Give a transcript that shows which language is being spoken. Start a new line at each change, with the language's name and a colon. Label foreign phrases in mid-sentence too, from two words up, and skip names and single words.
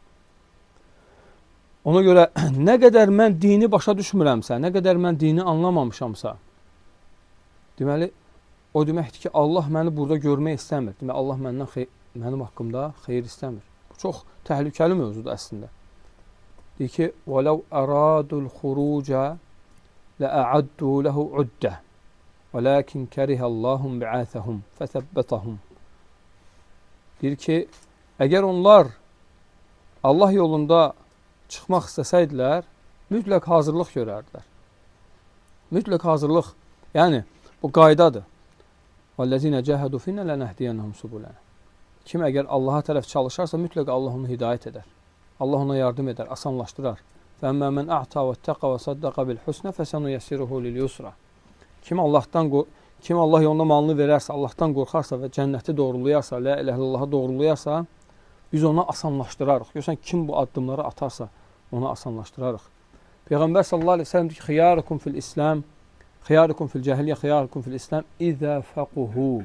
Azerbaijani: Ona görə, nə qədər mən dini başa düşmürəmsə, nə qədər mən dini anlamamışamsa, deməli, o deməkdir ki, Allah məni burada görmək istəmir. Deməli, Allah mənim haqqımda xeyir istəmir. Bu çox təhlükəli mövzudur əslində. Deyir ki,
Arabic: وَلَوْ أَرَادُوا الْخُرُوجَ لَأَعَدُّوا لَهُ عُدَّةً وَلَكِنْ كَرِهَ اللّٰهُمْ بِعَاثَهُمْ فَثَبَّتَهُمْ.
Azerbaijani: Deyir ki, əgər onlar Allah yolunda çıxmaq istəsəydilər, mütləq hazırlıq görərdilər. Mütləq hazırlıq. Yəni, bu qaydadır.
Arabic: وَالَّذِينَ جَاهَدُوا فِينَا لَنَهْدِيَنَّهُمْ سُبُلَنَا.
Azerbaijani: Kim əgər Allaha tərəf çalışarsa, mütləq Allah onu hidayət edər. Allah ona yardım edər, asanlaşdırar.
Arabic: فَأَمَّا مَنْ أَعْتَى وَاتَّقَى وَصَدَّقَ بِالْحُسْنَ فَسَنُيَسِّرُهُ لِلْيُسْرَى.
Azerbaijani: Kim Allah yolunda malını verərsə, Allahdan qorxarsa və cənnəti doğrulayarsa,
Arabic: لا إله إلا الله
Azerbaijani: doğrulayarsa, biz ona asanlaşdırarıq. Görürsən, kim bu addımları atarsa, ona asanlaşdırarıq. Peyğəmbər
Arabic: صلى الله عليه وسلم
Azerbaijani: deyir ki,
Arabic: خياركم في الإسلام خياركم في الجاهلية خياركم في الإسلام إذا فقهوا.